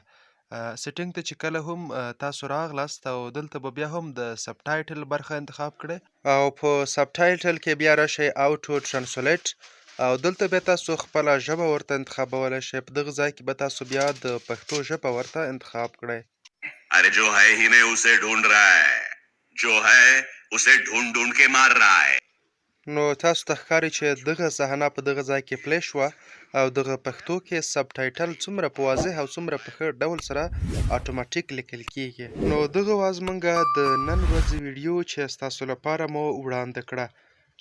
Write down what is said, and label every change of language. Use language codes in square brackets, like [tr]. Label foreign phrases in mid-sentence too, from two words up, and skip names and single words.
[ps] سیټینګ ته چې کله هم تاسو راغلاست او دلته به بیا هم د سب ټایټل برخه انتخاب کړئ او په سب ټایټل کې بیا راشئ [en] auto translate [ps] او دلته بیا تاسو خپله ژبه ورته انتخابولی شئ. په دغه ځای کې به تاسو بیا د پښتو ژبه ورته انتخاب کړئ. [hi] अरे जो है ही नहीं उसे ढूंढ रहा है, जो है उसे ढूंढ ढूंढ के मार रहा है. [ps] نو تاسو ته ښکاري چې دغه صحنه په دغه ځای کې پلی شوه او دغه پښتو کې سب ټایټل څومره په واضح او څومره په ښه ډول سره اتوماتیک لیکل کېږي. نو دغه وه زموږ د نن ورځې ویډیو چې ستاسو لپاره مو وړاندې کړه.